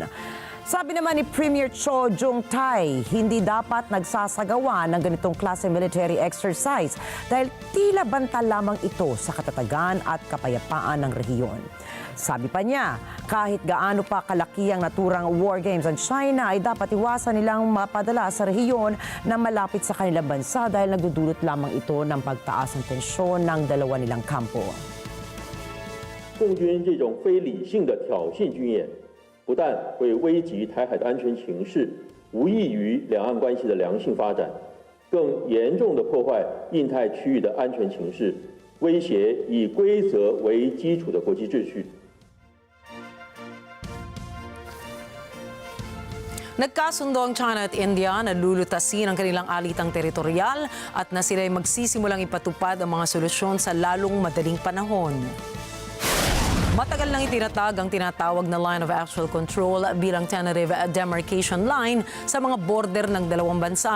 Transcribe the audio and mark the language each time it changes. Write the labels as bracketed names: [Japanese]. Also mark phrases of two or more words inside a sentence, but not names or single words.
[Filipino] Sabi naman ni Premier Cho Jung-tai, hindi dapat nagsasagawa ng ganitong klase [English] military exercise [Filipino] dahil tila banta lamang ito sa katatagan at kapayapaan ng rehiyon. Sabi pa niya, kahit gaano pa kalaki ang naturang [English] war games [Filipino] ng China ay dapat iwasan nilang mapadala sa rehiyon na malapit sa kanilang bansa dahil nagdudulot lamang ito ng pagtaas ng tensyon ng dalawa nilang kampo. [Chinese] 共军这种非理性的挑衅军演 不但会危及台海的安全情势，无益于两岸关系的良性发展，更严重地破坏印太区域的安全情势，威胁以规则为基础的国际秩序。 [Filipino] Nagkasundo ang China at India na lulutasin ang kanilang alitang teritorial at na sila'y magsisimulang ipatupad ang mga solusyon sa lalong madaling panahon. Matagal nang itinatag ang tinatawag na [English] line of actual control [Filipino] bilang [English] tentative demarcation line [Filipino] sa mga border ng dalawang bansa.